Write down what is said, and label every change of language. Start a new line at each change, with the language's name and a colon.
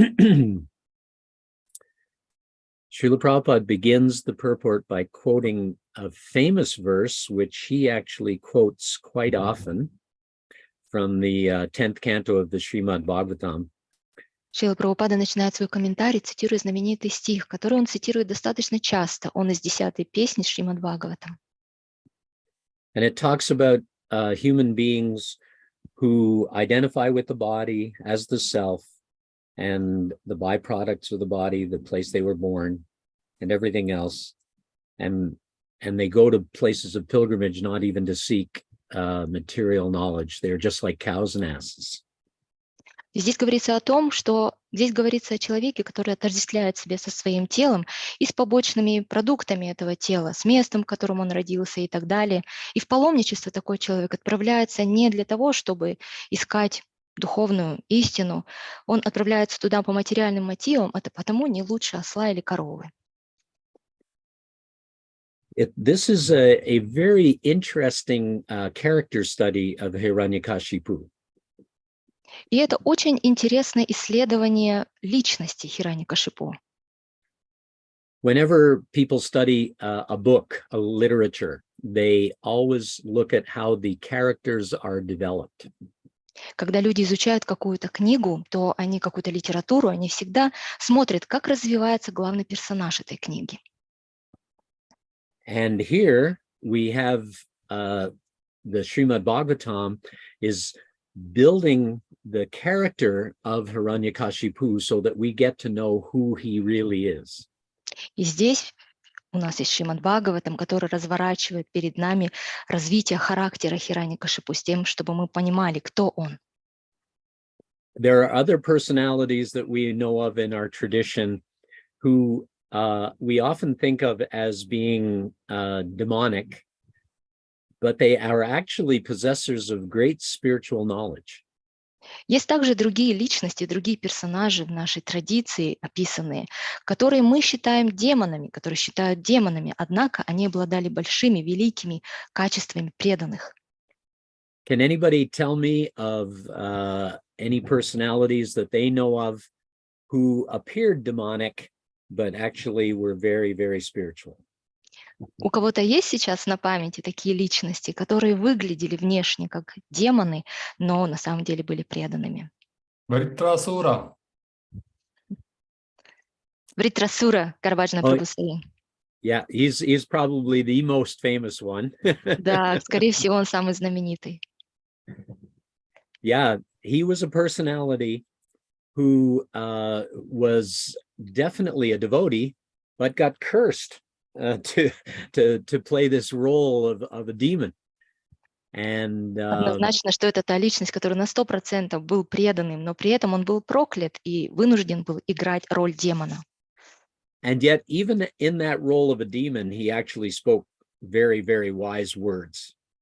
English: Srila Prabhupada begins the purport by quoting a famous verse, which he actually quotes quite often from the 10th canto of the Srimad Bhagavatam.
Russian: Шрила Прабхупада начинает свой комментарий, цитируя знаменитый стих, который он цитирует достаточно часто. Он из 10-й песни Шримад Бхагаватам.
English: And it talks about human beings who identify with the body as the self, and the byproducts of the body, the place they were born, and everything else. And they go to places of pilgrimage not even to seek material knowledge. They're just like cows and asses.
Russian: Здесь говорится о том, что здесь говорится о человеке, который отождествляет себя со своим телом и с побочными продуктами этого тела, с местом, в котором он родился и так далее. И в паломничество такой человек отправляется не для того, чтобы искать духовную истину, он отправляется туда по материальным мотивам, это потому не лучше осла или коровы.
English: This is a very interesting character study of Hiranyakashipu.
Russian: И это очень интересное исследование личности Хираньякашипу.
English: Whenever people study a book, a literature, they always look at how the characters are developed.
Russian: Когда люди изучают какую-то книгу, то они какую-то литературу, они всегда смотрят, как развивается главный персонаж этой книги.
English: And here we have the Srimad Bhagavatam is building the character of Hiranyakashipu so that we get to know who he really is.
Russian: И здесь у нас есть Шримад Бхагаватам, который разворачивает перед нами развитие характера Хираньякашипу с тем, чтобы мы понимали, кто он.
English: There are other personalities that we know of in our tradition who we often think of as being demonic, but they are actually possessors of great spiritual knowledge.
Russian: Есть также другие личности, другие персонажи в нашей традиции описанные, которые мы считаем демонами, которые считают демонами, однако они обладали большими, великими качествами преданных.
English: Can anybody tell me of any personalities that they know of who appeared demonic, but actually were very, very spiritual?
Russian: У кого-то есть сейчас на памяти такие личности, которые выглядели внешне как демоны, но на самом деле были преданными? Вритрасура. Вритрасура, Карабаджана Прабхусари.
English: Yeah, he's probably the most famous one.
Russian: Да, скорее всего, он самый знаменитый.
English: Yeah, he was a personality who was definitely a devotee, but got cursed to play this role of a demon. And
Russian: однозначно, что это та личность, которая на 100% был преданным, но при этом он был проклят и вынужден был играть роль демона.
English: And yet, even in that role of a demon, he actually spoke very, very wise words.